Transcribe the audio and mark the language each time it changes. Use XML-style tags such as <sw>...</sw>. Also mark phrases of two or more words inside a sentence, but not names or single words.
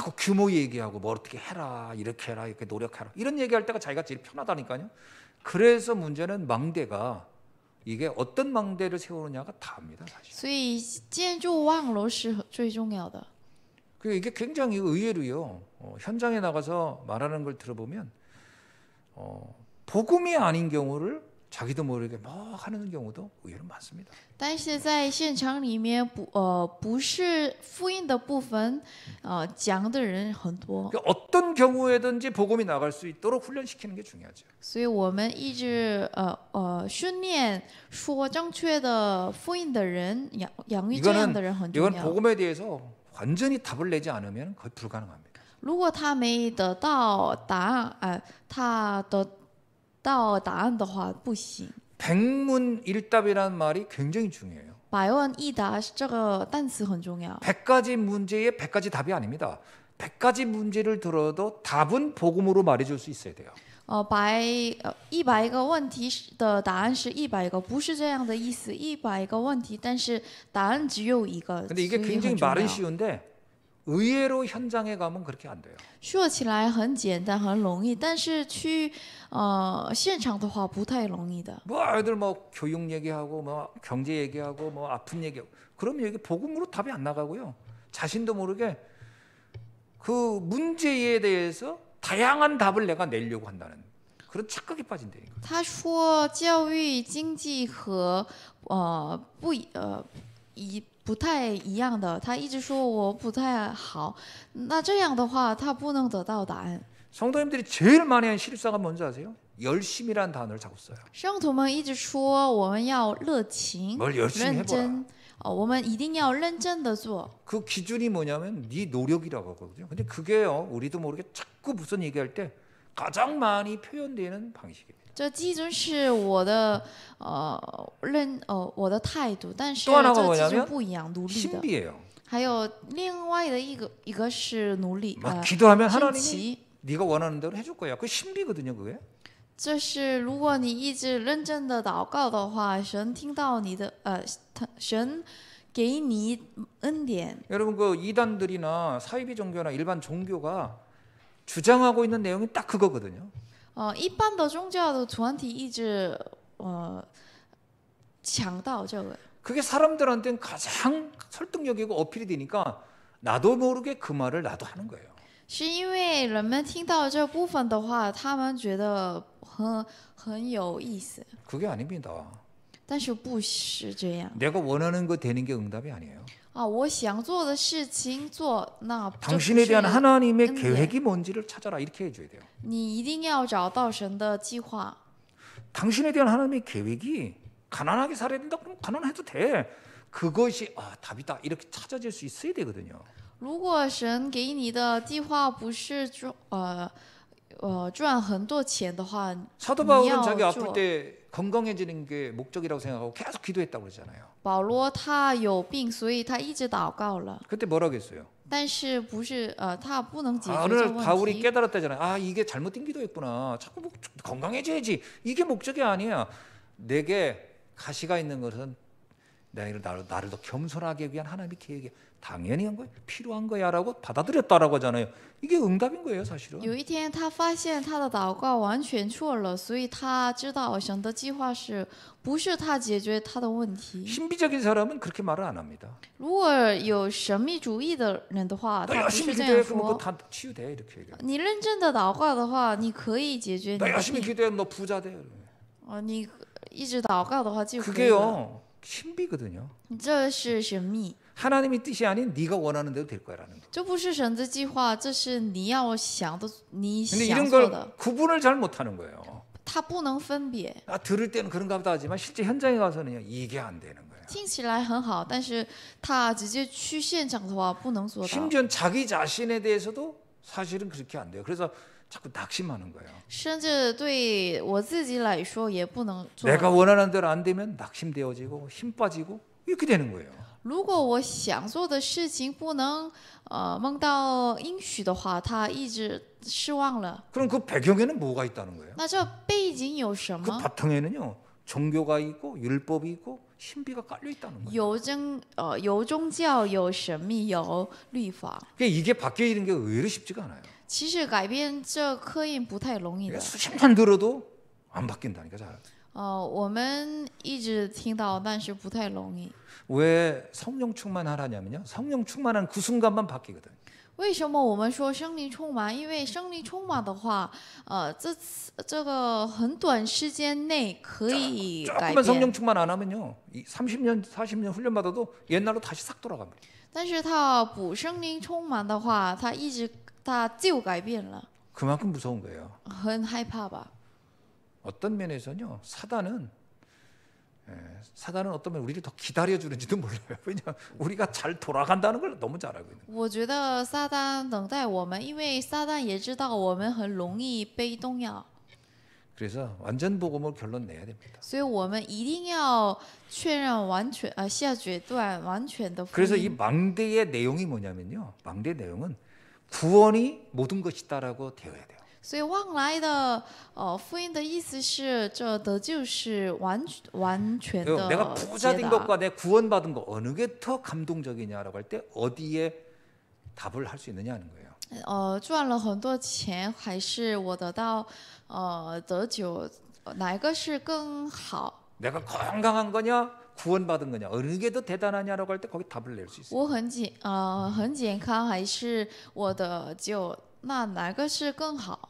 <ko>자꾸 규모 얘기하고 뭐 어떻게 해라 이렇게 해라 이렇게 노력해라 이런 얘기할 때가 자기가 제일 편하다니까요. 그래서 문제는 망대가 이게 어떤 망대를 세우느냐가 다입니다 사실.</ko> <zh>所以建筑望楼是最重要的。</zh> <ko>이게 굉장히 의외로요. 현장에 나가서 말하는 걸 들어보면 복음이 아닌 경우를 자기도 모르게 뭐 하는 경우도 의외로 많습니다.</ko> <zh>但是在现场里面不是福音的部分，讲的人很多，</zh> <ko>그러니까 어떤 경우에든지 복음이 나갈 수 있도록 훈련시키는 게 중요하죠.</ko> <zh>所以我们一直训练说正确的福音的人，养育这样的人很重</zh> <ko>이건</ko> <zh>要。</zh> <ko>복음에 대해서 완전히 답을 내지 않으면 거의 불가능합니다.</ko> <zh>如果他没得到答案，他得到答案的话不行。</zh> <ko>백문일답이라는 말이 굉장히 중요해요.</ko> <zh>百问一答这个单词很重要。</zh> <ko>100가지 문제에 100가지 답이 아닙니다. 100가지 문제를 들어도 답은 복음으로 말해줄 수 있어야 돼요.</ko> <zh>100 个问题的答案是100个，不是这样的意思。100个问题，但是答案只有一个，</zh> <ko>근데 이게</ko> <zh>所以</zh> <ko>굉장히</ko> <zh>很重</zh> <ko>말은</ko> <zh>要。</zh> <ko>쉬운데 의외로 현장에 가면 그렇게 안 돼요.</ko> <zh>说起来很简单很容易，但是去现场的话不太容易的。</zh> <ko>뭐 아이들 뭐 교육 얘기하고 뭐 경제 얘기하고 뭐 아픈 얘기하고 그러면 여기 복음으로 답이 안 나가고요. 자신도 모르게 그 문제에 대해서 다양한 답을 내가 내려고 한다는 그런 착각에 빠진다니까.</ko> <zh>他说教育经济和不太一样的，他一直说我不太好，那这样的话他不能得到答案。</zh> <ko>성도님들이 제일 많이 한 실수가 뭔지 아세요? 열심이라는 단어를 자꾸 써요.</ko> <zh>圣徒们一直说我们要热情、</zh> <ko>뭘 열심히</ko> <zh>认</zh> <ko>해보라.</ko> <zh>真，我们一定要认真的做。</zh> <ko>그 기준이 뭐냐면 네 노력이라고 하거든요. 근데 그게요 우리도 모르게 자꾸 무슨 얘기할 때 가장 많이 표현되는 방식입니다.</ko> <zh>这基准是我的我的态度，但是</zh> <ko>또 하나가</ko> <zh>这基</zh> <ko>뭐냐면</ko> <zh>准不一样，努力的。</zh> <ko>신비예요.</ko> <zh>还有另外的一个是努力，</zh> <ko>막 기도하면</ko> <zh>珍</zh> <ko>하나님이</ko> <zh>奇。</zh> <ko>네가 원하는 대로 해줄 거야. 그 신비거든요, 그게.</ko> <zh>这是如果你一直认真的祷告的话，神听到你的神给你恩典。</zh> <ko>여러분 그 이단들이나 사이비 종교나 일반 종교가 주장하고 있는 내용이 딱 그거거든요.</ko> <zh>一般的宗教的团体一直强调这个，</zh> <ko>그게 사람들한테는 가장 설득력이고 어필이 되니까 나도 모르게 그 말을 나도 하는 거예요.</ko> <zh>是因为人们听到这部分的话，他们觉得很有意思，</zh> <ko>그게 아닙니다.</ko> <zh>但是不是这样</zh> <ko>내가 원하는 거 되는 게 응답이 아니에요. 啊！</ko> <zh>我想做的事情做，那这不</zh> <ko>당신에</ko> <zh>是</zh> <ko>대한 하나님의</ko> <zh>恩典。</zh> <ko>계획이 뭔지를 찾아라 이렇게 해줘야 돼요.</ko> <zh>你一定要找到神的计划。</zh> <ko>당신에 대한 하나님의 계획이 가난하게 살아야 된다 그러면 가난해도 돼. 그것이 답이다 이렇게 찾아질 수 있어야 되거든요.</ko> <zh>如果神给你的计划不是赚很多钱的话，</zh> <ko>사도</ko> <zh>你</zh> <ko>바울은</ko> <zh>要</zh> <ko>자기 아플</ko> <zh>做。</zh> <ko>때 건강해지는 게 목적이라고 생각하고 계속 기도했다고 그러잖아요.</ko> <zh>保罗他有病，所以他一直祷告了，</zh> <ko>그때 뭐라고 했어요?</ko> <zh>但是不是他不能解决</zh> <ko>어느</ko> <zh>这</zh> <ko>날</ko> <zh>问</zh> <ko>바울이</ko> <zh>题。</zh> <ko>깨달았다잖아요. 이게 잘못된 기도였구나. 자꾸 건강해져야지. 이게 목적이 아니야. 내게 가시가 있는 것은 나를 더 겸손하게 위한 하나님의 계획이 당연히 한 거예요. 필요한 거야라고 받아들였다라고 하잖아요. 이게 응답인 거예요, 사실은.</ko> <zh>有一天，他发现他的祷告完全错了，所以他知道神的计划不是他解决他的问题。</zh> <ko>신비적인 사람은 그렇게 말을 안 합니다.</ko> <zh>如果有神秘主义的人的话，</zh> <ko>너</ko> <zh>他不</zh> <ko>열심히</ko> <zh>是这</zh> <ko>기도해</ko> <zh>样</zh> <ko>그러면</ko> <zh>说</zh> <ko>그거 。다 치유돼 이렇게 얘기해요.</ko> <zh>你认真的祷告的话，你可以解决你</zh> <ko>너</ko> <zh>的</zh> <ko>열심히</ko> <zh>病。</zh> <ko>기도해 너 부자 돼.</ko> <zh>你一直祷告的话就可以了。</zh> <ko>그게요 신비거든요.</ko> <zh>这是神秘，</zh> <ko>하나님의 뜻이 아닌 네가 원하는 대로 될 거라는 거.</ko> <zh>这不是神的计划，这是你要想的，你</zh> <ko>근데</ko> <zh>想</zh> <ko>이런</ko> <zh>做</zh> <ko>걸</ko> <zh>的。</zh> <ko>구분을 잘 못하는 거예요.</ko> <zh>他不能分别，</zh> <ko>들을 때는 그런가 보다 하지만 실제 현장에 가서는요 이게 안 되는 거예요.</ko> <zh>听起来很好，但是他直接去现场的话不能做到。</zh> <ko>심지어 자기 자신에 대해서도 사실은 그렇게 안 돼요. 그래서 자꾸 낙심하는 거예요.</ko> <zh>甚至对我自己来说也不能做。</zh> <ko>내가 원하는 대로 안 되면 낙심되어지고 힘 빠지고 이렇게 되는 거예요.</ko> <zh>如果我想做的事情不能梦到应许的话，他一直失望了。</zh> <ko>그럼 그 배경에는 뭐가 있다는 거예요?</ko> <zh>那这背景有什</zh> <ko>그</ko> <zh>么？</zh> <ko>바탕에는요 종교가 있고 율법이 있고 신비가 깔려 있다는 거예요.</ko> <zh>有宗教，有神秘，有律法。</zh> <ko>그러니까 이게 바뀌는 게 의외로 쉽지가 않아요.</ko> <zh>其实改变这刻印不太容易的</zh> <ko>그러니까 。 수십만 들어도 안 바뀐다니까 잘.</ko> <zh>我们一直听到，但是不太容易。</zh> <ko>왜 성령 충만하라냐면요. 성령 충만한 그 순간만 바뀌거든.</ko> <zh>为什么我们说圣灵充满？因为圣灵充满的话，这个很短时间内可以改</zh> <ko>조금만 성령</ko> <zh>变，</zh> <ko>충만 안 하면요, 이 30년, 40년 훈련 받아도 옛날로 다시 싹 돌아갑니다.</ko> <zh>但是他补圣灵充满的话，他就改变了，</zh> <ko>그만큼 무서운 거예요.</ko> <zh>很害怕吧？</zh> <ko>어떤 면에서는요, 사단은 어떤 면 우리를 더 기다려주는지도 몰라요. 왜냐하면 우리가 잘 돌아간다는 걸 너무 잘 알고 있는 거예요.</ko> <zh>我觉得撒旦等待我们，因为撒旦也知道我们很容易被动摇，</zh> <ko>그래서 완전 복음을 결론 내야 됩니다.</ko> <zh>所以我们一定要确认完全下决断完全的福</zh> <ko>그래서 이</ko> <zh>音。</zh> <ko>망대의 내용이 뭐냐면요, 망대 내용은 구원이 모든 것이다라고 되어야 돼요.</ko> <zh>所以望来的福音的意思是，这得救是完全的</zh> <ko>내가 부자</ko> <zh>解</zh> <ko>된</ko> <zh>答。</zh> <ko>것과 내 구원받은 것 어느 게 더 감동적이냐라고 할 때 어디에 답을 할 수 있느냐 하는 거예요.</ko> <zh>赚了很多钱，还是我得到得救，哪个是更好？</zh> <ko>내가 건강한 거냐 구원받은 거냐 어느 게 더 대단하냐라고 할 때 거기 답을 낼 수 있어요.</ko> <zh>我很健康，还是我得救？那哪个是更好？</zh>